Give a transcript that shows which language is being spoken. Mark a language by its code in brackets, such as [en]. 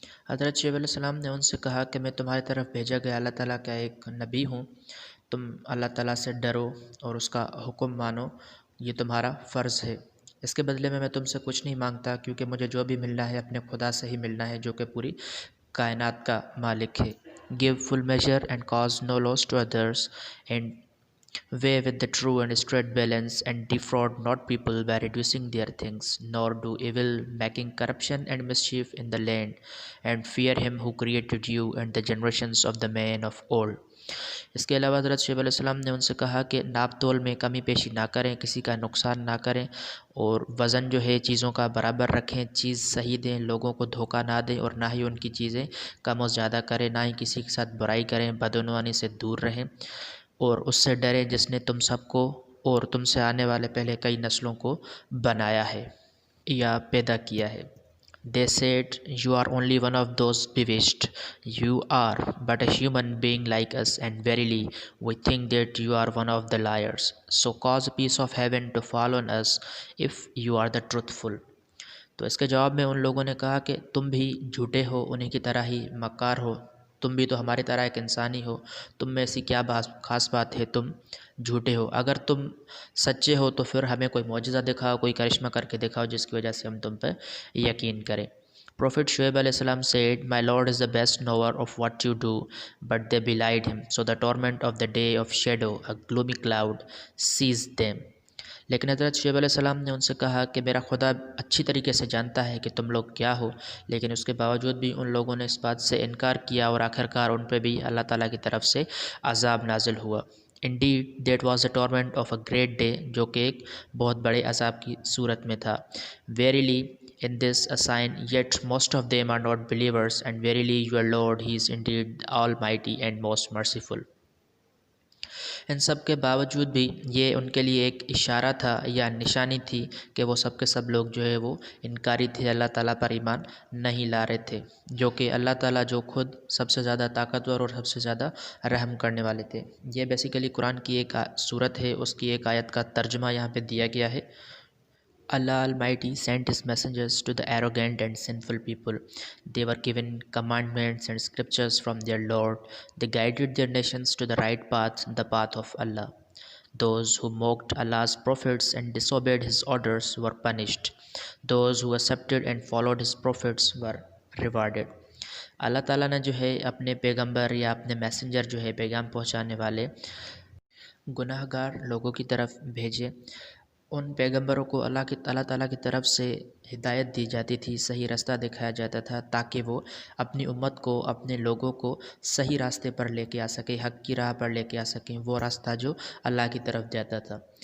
[hi] हज़रत शुएब अलैहिस्सलाम ने उनसे कहा कि मैं तुम्हारी तरफ भेजा गया अल्लाह ताला का एक नबी हूँ, तुम अल्लाह ताला से डरो और उसका हुक्म मानो, ये तुम्हारा फ़र्ज़ है। इसके बदले में मैं तुमसे कुछ नहीं मांगता, क्योंकि मुझे जो भी मिलना है अपने खुदा से ही मिलना है, जो कि पूरी कायनात का मालिक है। [en] Give full measure and cause no loss to others, and weigh with the true and straight balance, and defraud not people by reducing their things, nor do evil, making corruption and mischief in the land, and fear him who created you and the generations of the men of old. [hi] इसके अलावा हज़रत शुएब अलैहिस्सलाम ने उनसे कहा कि नाप तोल में कमी पेशी ना करें, किसी का नुकसान ना करें और वज़न जो है चीज़ों का बराबर रखें, चीज़ सही दें, लोगों को धोखा ना दें और ना ही उनकी चीज़ें कम और ज़्यादा करें, ना ही किसी के साथ बुराई करें, बदعنवानी से दूर रहें और उससे डरें जिसने तुम सबको और तुमसे आने वाले पहले कई नस्लों को बनाया है या पैदा किया है। [en] They said, you are only one of those bewitched. You are but a human being like us, and verily we think that you are one of the liars. So cause a piece of heaven to fall on us if you are the truthful. [hi] तो इसके जवाब में उन लोगों ने कहा कि तुम भी झूठे हो, उन्हीं की तरह ही मक्कार हो, तुम भी तो हमारी तरह एक इंसान ही हो, तुम में ऐसी क्या खास बात है, तुम झूठे हो। अगर तुम सच्चे हो तो फिर हमें कोई मौजज़ा दिखाओ, कोई करिश्मा करके दिखाओ जिसकी वजह से हम तुम पर यकीन करें। [en] Prophet Shuaib alayhi salam said, "My Lord is the best knower of what you do," but they belied him. So the torment of the day of shadow, a gloomy cloud, seized them. [hi] लेकिन हज़रत शुएब अलैहिस्सलाम ने उनसे कहा कि मेरा खुदा अच्छी तरीके से जानता है कि तुम लोग क्या हो, लेकिन उसके बावजूद भी उन लोगों ने इस बात से इनकार किया और आखिरकार उन पर भी अल्लाह ताला की तरफ से अज़ाब नाजिल हुआ। [en] indeed that was a torment of a great day, [hi] जो कि एक बहुत बड़े अज़ाब की सूरत में था। [en] Verily in this a sign, yet most of them are not believers, and verily your Lord, he is indeed almighty and most merciful. [hi] इन सब के बावजूद भी ये उनके लिए एक इशारा था या निशानी थी कि वो सब के सब लोग जो है वो इनकारी थे, अल्लाह ताला पर ईमान नहीं ला रहे थे, जो कि अल्लाह ताला जो खुद सबसे ज़्यादा ताकतवर और सबसे ज़्यादा रहम करने वाले थे। ये बेसिकली कुरान की एक सूरत है, उसकी एक आयत का तर्जमा यहाँ पे दिया गया है। [en] Allah Almighty sent His messengers to the arrogant and sinful people. They were given commandments and scriptures from their Lord. They guided their nations to the right path, the path of Allah. Those who mocked Allah's prophets and disobeyed His orders were punished. Those who accepted and followed His prophets were rewarded. [hi] अल्लाह ताला ने जो है अपने पैगंबर या अपने messenger जो है पैगाम पहुंचाने वाले गुनाहगार लोगों की तरफ भेजे। उन पैगंबरों को अल्लाह ताला की तरफ से हिदायत दी जाती थी, सही रास्ता दिखाया जाता था, ताकि वो अपनी उम्मत को, अपने लोगों को सही रास्ते पर लेके आ सके, हक़ की राह पर लेके आ सकें, वो रास्ता जो अल्लाह की तरफ जाता था।